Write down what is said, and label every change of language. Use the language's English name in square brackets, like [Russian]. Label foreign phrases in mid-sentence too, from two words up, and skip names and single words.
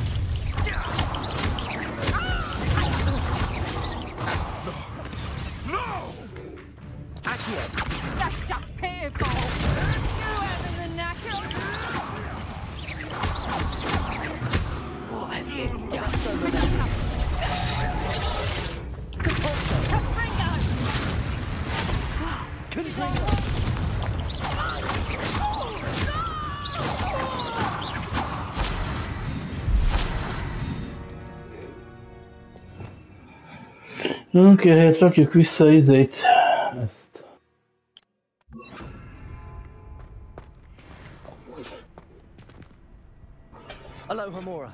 [English] No! Accio. That's just pitiful. You having the knacker? What have you done? Compulso. Confringo. [Hungarian] Oké, hát rakjuk vissza izét. Ezt. Aloha Mora.